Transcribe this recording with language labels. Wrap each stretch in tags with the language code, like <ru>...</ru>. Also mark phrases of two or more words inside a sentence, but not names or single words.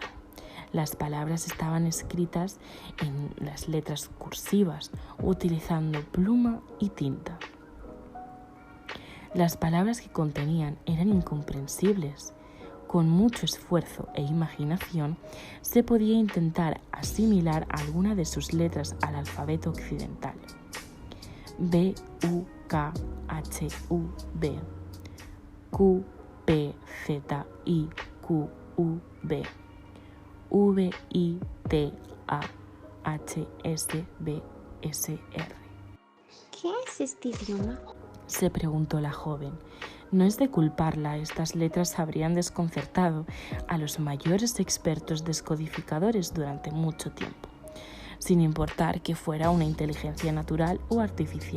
<es>Las palabras estaban escritas en las letras cursivas, utilizando pluma y tinta. Las palabras que contenían eran incomprensibles. Con mucho esfuerzo e imaginación se podía intentar asimilar alguna de sus letras al alfabeto occidental. B, U, K, H, U, B, Q, P, Z, I, Q, U, B, V, I, T, A, H, S, B, S, R. ¿Qué es este idioma?, se preguntó la joven. No es de culparla, estas letras habrían desconcertado a los mayores expertos descodificadores durante mucho tiempo, sin importar que fuera una inteligencia natural o artificial.</es>